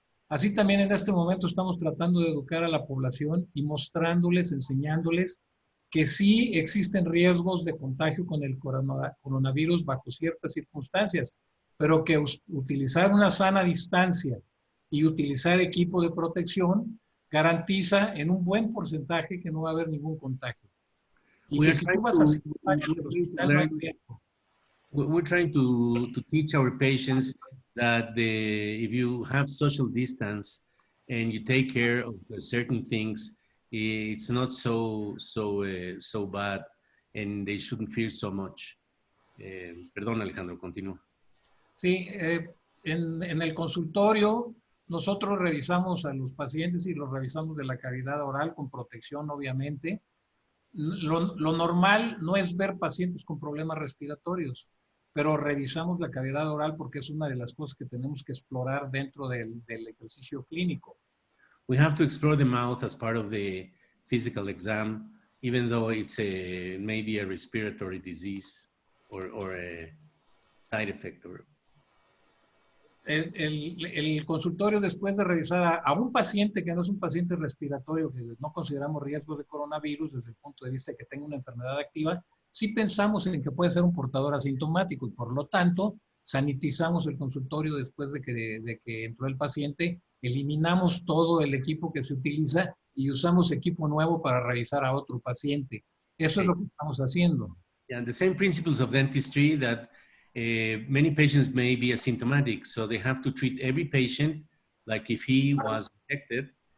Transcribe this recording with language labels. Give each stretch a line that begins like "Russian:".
Spanish: Así también en este momento estamos tratando de educar a la población y mostrándoles, enseñándoles que sí existen riesgos de contagio con el coronavirus bajo ciertas circunstancias, pero que utilizar una sana distancia y utilizar equipo de protección garantiza en un buen porcentaje que no va a haber ningún contagio. Y que si tú vas a 5 años del hospital no hay riesgo.
English: We're trying to teach our patients that if you have social distance and you take care of certain things, it's not so bad, and they shouldn't fear so much.
Spanish: Perdón, Alejandro, continúa. Sí, en el consultorio nosotros revisamos a los pacientes y los revisamos de la cavidad oral con protección, obviamente. Lo normal no es ver pacientes con problemas respiratorios, pero revisamos la cavidad oral porque es una de las cosas que tenemos que explorar dentro del ejercicio clínico.
English: We have to explore the mouth as part of the physical exam, even though it's maybe a respiratory disease or a side effect.
Spanish: El consultorio, después de revisar a un paciente que no es un paciente respiratorio, que no consideramos riesgos de coronavirus desde el punto de vista de que tenga una enfermedad activa, sí pensamos en que puede ser un portador asintomático y por lo tanto sanitizamos el consultorio después de que entró el paciente, eliminamos todo el equipo que se utiliza y usamos equipo nuevo para revisar a otro paciente. Eso es lo que estamos haciendo.
English: Yeah, and the same principles of dentistry that many patients may be asymptomatic, so they have to treat every patient like if he was infected.